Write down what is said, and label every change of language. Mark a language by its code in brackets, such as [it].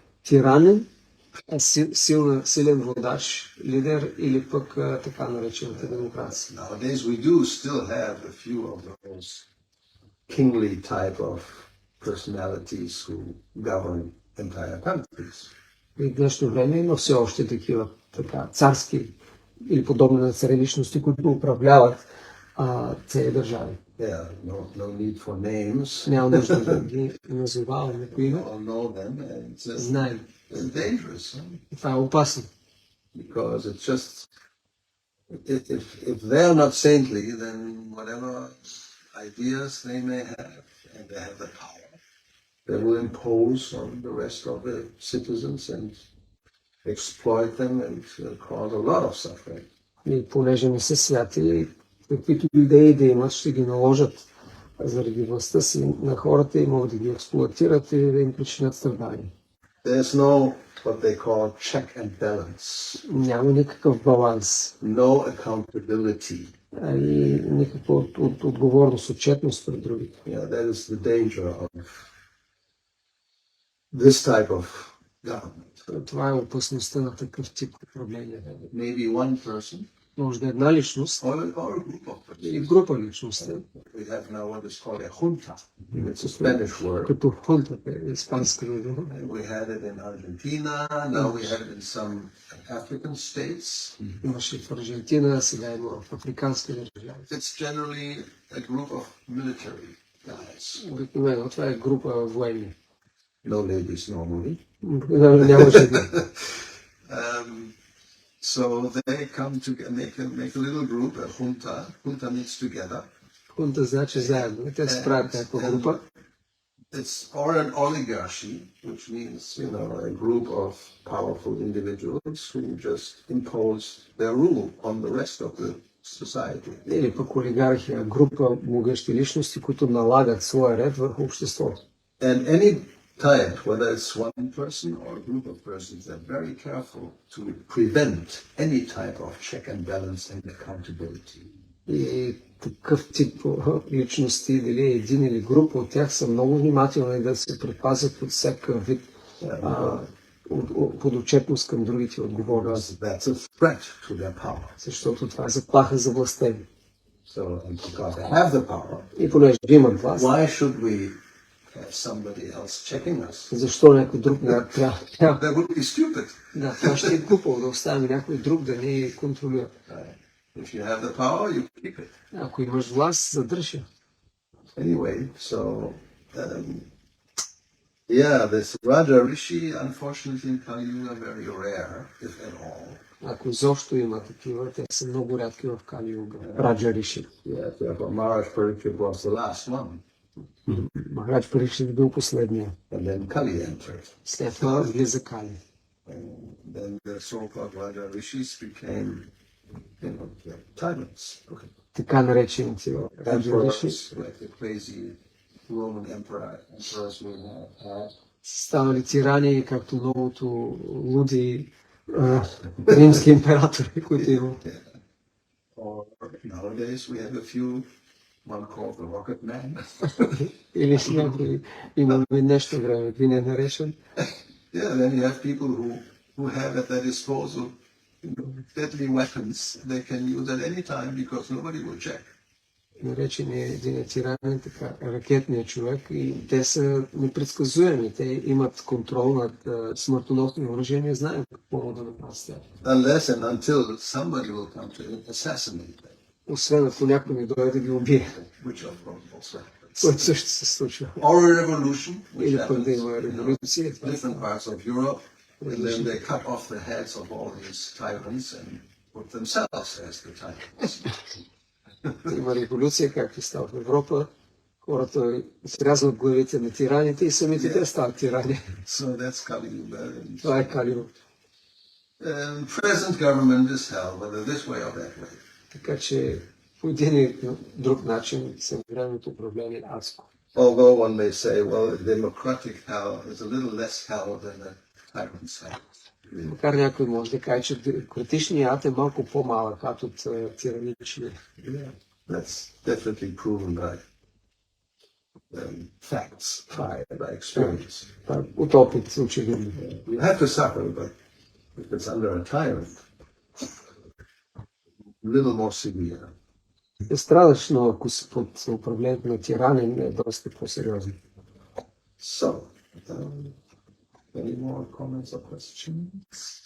[bg] Тиранин, силен водач, лидер или пък така наречената демокрация? [en] Nowadays we do still have a few of those kingly type of personalities who govern entire countries. [bg] И в днешно време има все още такива царски или подобни на царе личности, които управляват цели държави. [en] Yeah, no need for names. [bg] Няма нужда да ги назоваваме по име. [en] All know them, and it's [bg] Знаем. [en] dangerous. [bg] Това е опасно. [en] Because it's just, if they're not saintly, then whatever ideas they may have, and they have the power, they will impose on the rest of the citizens and exploit them and cause a lot of suffering. [bg] И понеже не са святи, каквито идеи да имат, ще ги наложат заради властта си на хората и могат да ги експлоатират и да им причинят страдания. [en] There's no what they call check and balance. [bg] Няма никакъв баланс. [en] No accountability. [bg] И никаква отговорност, отчетност пред другите. [en] Yeah, that is the danger of this type of government. [bg] Това е опасността на такъв тип управление. [en] Maybe one person [bg] Може да е една личност [en] or a group of persons. [bg] или група личности. [en] We have now what is called a junta. It's a Spanish word. [bg] Като хунтата е испанска дума. [en] We had it in Argentina. Now we have it in some African states. [bg] Имаше в Аржентина, сега има в африкански държави. [en] It's generally a group of military guys. [bg] Обикновено това е група военни. [en] No ladies normally. [bg] Няма жени. [en] So they come to make a little group, a junta. Junta means together. [bg] Хунта значи заедно. Те се правят някаква група. [en] It's or an oligarchy, which means a group of powerful individuals who just impose their rule on the rest of the society. [bg] Или пък олигархия, група могъщи личности, които налагат своя ред върху обществото. [en] And any type, whether it's one person or a group of persons, they're very careful to prevent any type of check and balance and accountability. [bg] И такъв тип личности, дали един или група от тях, са много внимателни да се предпазят от всякакъв вид подотчетност към другите отговорности. [en] That's a threat to their power. [bg] Защото това е заплаха за властта им. [en] So, and because they have the power, [bg] И понеже имат власт, [en] why should we have somebody else checking us? [bg] защо някой друг не трябва? [en] That would be stupid. [bg] Да, това ще е глупо да оставим някой друг да ни контролира. [en] If you have the power, you keep it. [bg] Ако имаш власт, задръж я. [en] Anyway, so Yeah, this Raja Rishi, unfortunately, in Kali Yuga, are very rare, if at all. [bg] Ако изобщо има такива, те са много рядки в Кали Юга. Раджа Риши. [en] Yeah, therefore Maharaj Parikshit was the last one. [bg] Махарадж Парикшит бил последния. [en] And then Kali entered. [bg] След това влиза Кали. [en] And then the so-called Raja Rishis became, the tyrants. [bg] Така наречените Раджа Риши [en] Emperors, like the crazy Roman emperors we had. [bg] станали тирани, както многото луди римски императори, които има. [en] Or nowadays we have a few, one called the Rocket Man. [bg] Или с някой имаме днешно време, вине наречен. [en] Yeah, then you have people who have at their disposal deadly weapons they can use at any time because nobody will check. [bg] Наречен е един тиранин, така, ракетният човек, и те са непредсказуеми. Те имат контрол над смъртоносни въоръжения, знаем какво могат да направят с тях. [en] Unless and until somebody will come to assassinate them, [bg] Освен ако някой не дойде да ги убие, [en] which of course also happens. [bg] което също се случва. [en] Or a revolution, which [bg] Или пък да [en] happens [bg] има [en] in [bg] революция. [en] different parts of Europe, and then they cut off the heads of all these tyrants and put themselves as the tyrants. [bg] Има революция, както става в Европа. Хората срязват главите на тираните и самите те стават тирани. [en] So that's Kali Yuga. [bg] Това е Кали Юга. [en] Present government is hell, whether this way or that way. [bg] Така че по един или друг начин съвременното управление е адско. [en] Although one may say, well, democratic hell is a little less hell than the tyrant's hell. [bg] Макар някой може да каже, че демократичният ад е малко по-малък ад от тираничния. [en] Yeah, that's definitely proven by facts, by experience. [bg] От опит, очевидно. [en] You have to suffer, but if it's under a tyrant, a little more severe. [bg] Е страдъчно, ако си под управлението на тиранин, е доста по-сериозно. [en] So, any more comments or questions?